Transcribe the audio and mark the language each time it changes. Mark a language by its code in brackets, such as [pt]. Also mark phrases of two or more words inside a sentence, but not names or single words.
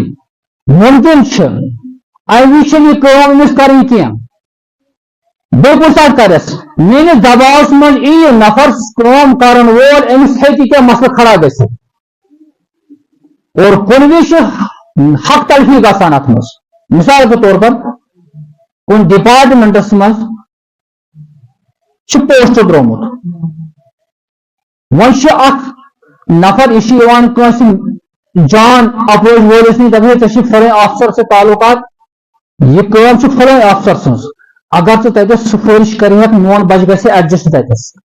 [ks] مُمکِن چھُ امہِ وِزِ چھنہٕ یہِ کٲم أمِس کرٕنۍ کینٛہہ بیٚیہِ کُنہِ ساتہٕ کرٮ۪س میٲنِس دباوس منٛز یی یہِ نفر کٲم کرن وول أمِس ہیٚکہِ کینٛہہ مسلہٕ کھڑا گٔژھِتھ اور کُنہِ وِزِ چھِ حق تلفی گژھان اتھ منٛز [ur] مثال کے طور پر [ks] کُنہِ ڈپارٹمنٹس منٛز چھُ پوسٹ درٛومُت وۄنۍ چھُ اکھ نفر یہِ چھُ یِوان کٲنٛسہِ جان اپوز وٲلِس نِش دپان ژےٚ چھُے فلٲنۍ آفسر سۭتۍ تعلقات یہِ کٲم چھِ فلٲنۍ آفسر سٕنٛز اگر ژٕ تتٮ۪س سفٲرِش کرِہکھ میون بچہِ گژھِ ایڈجسٹ تتٮ۪س